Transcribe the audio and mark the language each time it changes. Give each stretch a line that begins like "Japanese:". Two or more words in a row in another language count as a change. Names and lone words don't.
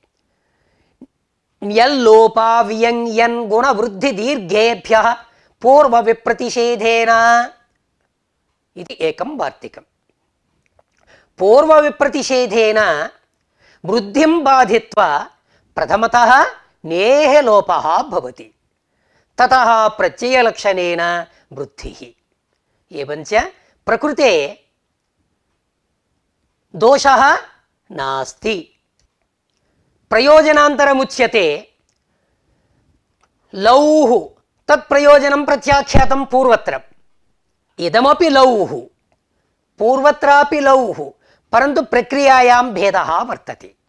Sanskrit: యల్లోపా వ్యంగ్యన్ గుణవృద్ధి దీర్ఘేభ్యః పూర్వ విప్రతిషేధేన ఇది ఏకం వార్తికం. పూర్వ విప్రతిషేధేన వృద్ధిం బాధిత్వా ప్రథమతః నేహ లోపః భవతి. తతః ప్రత్యయలక్షణేన వృద్ధిః. ఏవంచ ప్రకృతే दोषः नास्ति। प्रयोजनान्तरमुच्यते लौः तत्प्रयोजनं प्रत्याख्यातं पूर्वत्र, इदमपि लौः पूर्वत्रापि लौः, परन्तु प्रक्रियायां भेदः वर्तते।